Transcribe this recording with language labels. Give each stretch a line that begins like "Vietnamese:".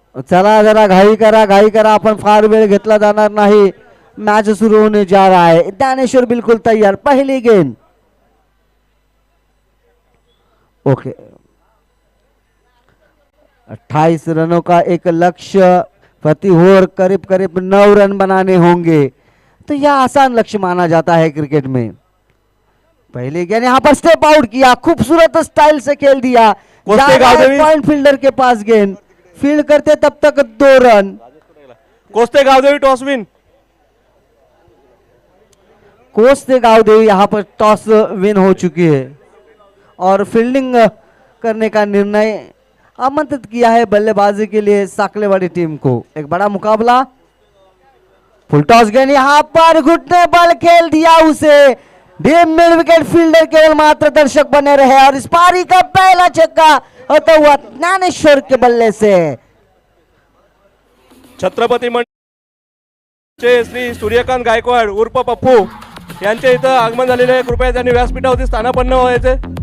Marathi: चला जरा घाई करा आपण फार वेळ घेतला जाणार नाही.
Hindi: मैच शुरू होने जा रहा है. दानेश्वर बिल्कुल तैयार. पहली गेंद ओके 28 रनों का एक लक्ष्य प्रति ओवर करीब करीब 9 रन बनाने होंगे तो यह आसान लक्ष्य माना जाता है क्रिकेट में. पहले गेंद यहाँ पर स्टेप आउट किया खूबसूरत स्टाइल से खेल दिया. पॉइंट फील्डर के पास गेंद फील्ड करते तब तक 2 run. कोस्ते Gavdevi toss win. कोस्ते Gavdevi यहाँ पर टॉस विन हो चुकी है और फील्डिंग करने का निर्णय आमंत्रित किया है बल्लेबाजी के लिए साकलेवाड़ी टीम को. एक बड़ा मुकाबला. फुल टॉस गेंद यहाँ पर घुटने बल खेल दिया उसे. डीप मिड विकेट फील्डर केवल मात्र दर्शक बने रहे और इस पारी का पहला छक्का होता हुआ ज्ञानेश्वर के बल्ले से.
Marathi: छत्रपती मंडळाचे श्री सूर्यकांत गायकवाड उर्फ पप्पू यांच्या इथं आगमन झालेले आहे. कृपया त्यांनी व्यासपीठावरती स्थानापन्न व्हायचे.